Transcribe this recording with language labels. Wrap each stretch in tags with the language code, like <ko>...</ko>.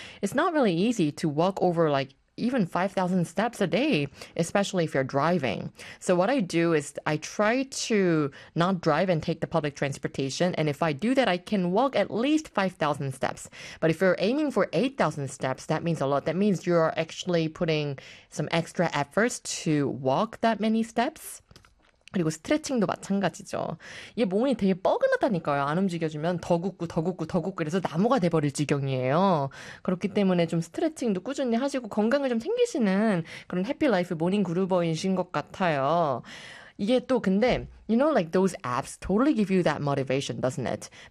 <en>It's not really easy to walk over like even 5000 steps a day, especially if you're driving. So what I do is I try to not drive and take the public transportation, and if I do that, I can walk at least 5000 steps. But if you're aiming for 8000 steps, that means a lot. That means you're actually putting some extra efforts to walk that many steps.</en> <ko>그리고 스트레칭도 마찬가지죠. 이게 몸이 되게 뻐근하다니까요. 안 움직여주면 더 굳고 더 굳고 더 굳고 그래서 나무가 돼버릴 지경이에요. 그렇기 때문에 좀 스트레칭도 꾸준히 하시고 건강을 좀 챙기시는 그런 해피라이프 모닝그루버이신 것 같아요. 이게 또 근데</ko> <en>You know like those apps totally give you that motivation, doesn't it?</en>